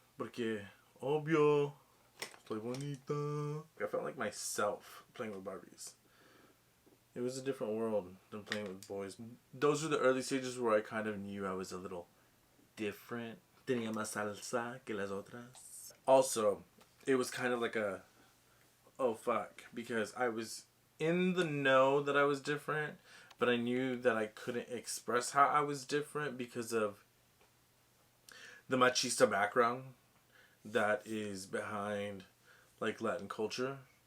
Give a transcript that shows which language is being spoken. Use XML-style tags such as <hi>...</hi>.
<es>Porque, obvio, estoy bonita.</es> <en>I felt like myself playing with Barbies. It was a different world than playing with boys. Those were the early stages where I kind of knew I was a little different.</en> <es>Tenía más salsa que las otras.</es> <en>Also, it was kind of like a, oh fuck, because I was in the know that I was different, but I knew that I couldn't express how I was different because of the machista background that is behind like Latin culture.</en>